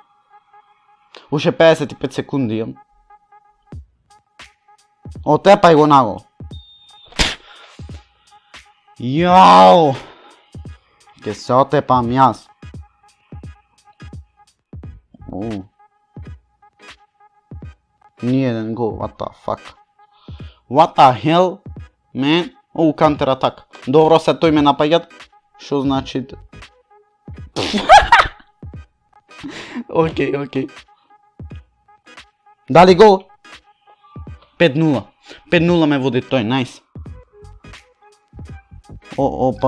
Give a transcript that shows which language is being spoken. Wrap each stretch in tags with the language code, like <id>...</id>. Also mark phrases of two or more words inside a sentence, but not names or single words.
<mk>Уште 55 секунди имам. Отепај го нагол. Јао! Ке се отепам јас. Ниеден гол,</mk> <en>what the fuck. What the hell, man? Counter attack.</en> <mk>Добро, се тој ме напаѓат. Шо значи... Океј. Дали гол? 5-0. 5-0 ме води тој, најс. Опа.</mk>